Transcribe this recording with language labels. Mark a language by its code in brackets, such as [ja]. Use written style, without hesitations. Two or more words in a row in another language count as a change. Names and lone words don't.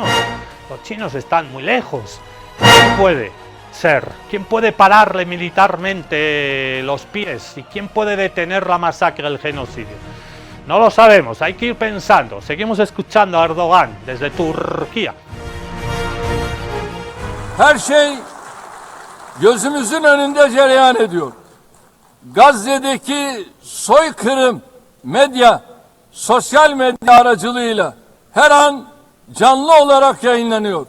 [es] Los chinos están muy lejos. ¿Quién puede? ser? ¿Quién puede pararle militarmente los pies? ¿Y quién puede detener la masacre, el genocidio? No lo sabemos, hay que ir pensando. Seguimos escuchando a Erdogan desde Turquía. [tr] Her şey gözümüzün önünde cereyan ediyor. Gazze'deki soykırım medya, sosyal medya aracılığıyla her an canlı olarak yayınlanıyor.